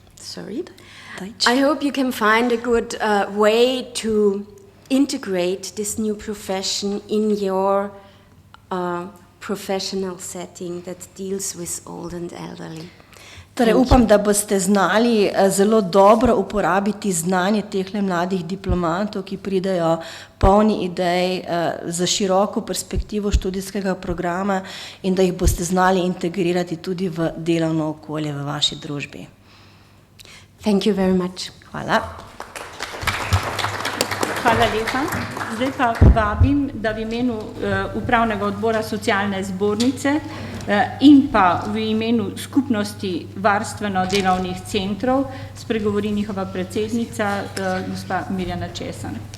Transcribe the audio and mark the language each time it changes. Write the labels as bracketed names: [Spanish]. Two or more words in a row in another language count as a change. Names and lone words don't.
[English] Sorry. Deutsch. I hope you can find a good way to integrate this new profession in your professional setting that deals with old and elderly. [Slovenian] Torej, upam, da boste znali zelo dobro uporabiti znanje teh mladih diplomantov, ki pridejo polni idej za široko perspektivo študijskega programa in da jih boste znali integrirati tudi v delovno okolje v vaši družbi. [English] Thank you very much. [Slovenian] Hvala. Hvala lepa. Zdaj pa vabim, da v imenu Upravnega odbora socialne zbornice in pa v imenu skupnosti varstveno-delovnih centrov spregovori njihova predsednica, gospa Mirjana Česan.